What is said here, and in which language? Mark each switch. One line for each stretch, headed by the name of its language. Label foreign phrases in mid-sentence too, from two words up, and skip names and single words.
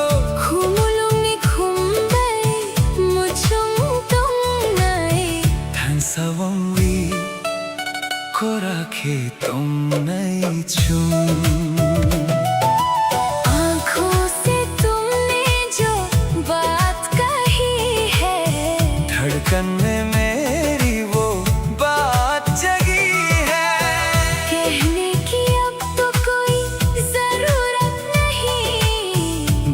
Kok Borok: Khumulong ni khumbay muchong tong nai Than sawang wi kora ke tong nai chung
Hindi: आँखों से तुमने जो बात कही है धड़कन में मेरी वो बात जगी है कहने की अब तो कोई जरूरत नहीं